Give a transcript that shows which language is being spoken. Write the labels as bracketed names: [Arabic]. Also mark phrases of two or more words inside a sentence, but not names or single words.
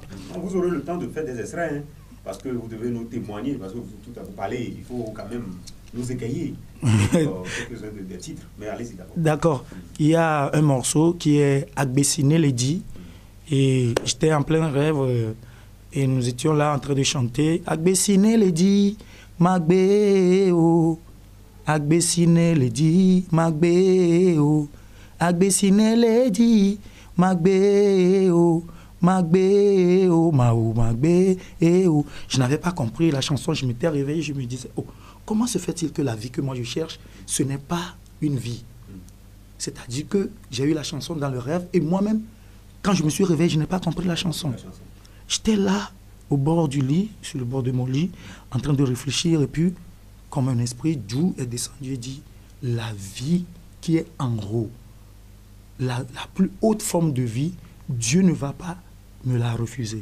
[French] Vous aurez le temps de faire des extraits, hein, parce que vous devez nous témoigner, parce que tout à vous parler, il faut quand même nous égayer quelques-uns des titres. Mais allez-y d'abord. D'accord. Il y a un morceau qui est Agbessiné Lady. Et j'étais en plein rêve et nous étions là en train de chanter Agbessiné Lady, Magbe o. Agbessiné Lady, Magbe o. Agbessiné Lady, Magbe o. Magbe o, Mao, Magbe o. Je n'avais pas compris la chanson, je m'étais réveillé, je me disais, oh, comment se fait-il que la vie que moi je cherche, ce n'est pas une vie? C'est-à-dire que j'ai eu la chanson dans le rêve et moi-même, quand je me suis réveillé, je n'ai pas compris la chanson. J'étais là, au bord du lit, sur le bord de mon lit, en train de réfléchir et puis, comme un esprit doux est descendu et dit, la vie qui est en haut, la plus haute forme de vie, Dieu ne va pas me la refuser.